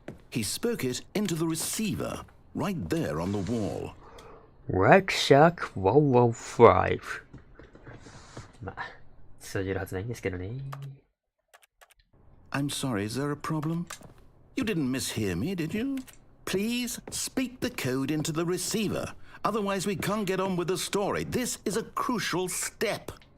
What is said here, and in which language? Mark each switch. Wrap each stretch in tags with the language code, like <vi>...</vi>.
<en>He spoke it into the receiver, right there on the wall. Nightshark 115.</en> <ja>まあ、通じるはずないんですけどね。</ja> <en>I'm sorry, is there a problem? You didn't mishear me, did you? Please speak the code into the receiver. Otherwise we can't get on with the story. This is a crucial step.</en>